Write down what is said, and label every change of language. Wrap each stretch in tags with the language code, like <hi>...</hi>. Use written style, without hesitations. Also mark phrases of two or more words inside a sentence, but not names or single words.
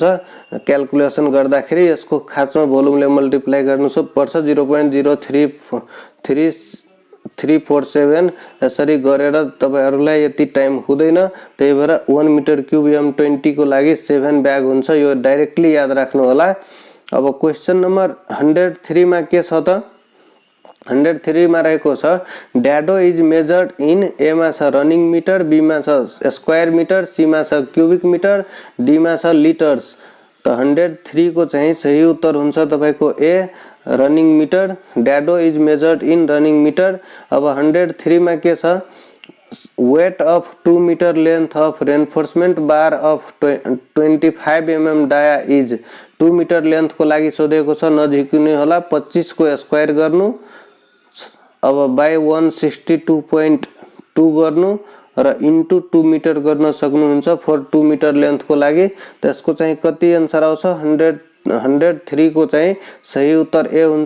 <ne>क्याल्कुलेसन गर्दाखेरि यसको खासमा भोल्युमले मल्टिप्लाई गर्नु पर्छ, 0.03347 यसरी गरेर तपाईहरुलाई यति टाइम हुँदैन। त्यही भएर 1</ne> <en>meter cube</en> <ne>M20 को लागि 7 बैग हुन्छ, यो डाइरेक्टली याद राख्नु होला। अब</ne> <en>question number</en> <ne>103 में के छ त, 103 में रहेको छ,</ne> <en>dado is measured in,</en> <ne>ए मा छ</ne> <en>running meter,</en> <ne>बी मा छ</ne> <en>square meter,</en> <ne>सी मा छ</ne> <en>cubic meter,</en> <ne>डी मा छ लिटर्स। तो 103 को चाहिँ सही उत्तर हुन्छ तपाईको ए,</ne> <en>running meter. dado is measured in running meter.</en> <ne>अब 103 में के छ,</ne> <en>weight of 2 meter length of reinforcement bar of 25 mm dia is.</en> <ne>2</ne> <en>meter length</en> <ne>को लागि सोधेको छ, नझिक्नु होला, 25 को स्क्वायर गर्नु, अब बाई 162.2 गर्नु र इन्टु 2 मिटर गर्न सक्नुहुन्छ</ne> <en>for 2 meter</en> <ne>लेन्थको लागि। त्यसको चाहिँ कति आन्सर आउँछ 103 को चाहिँ सही उत्तर ए हुन्छ।</ne>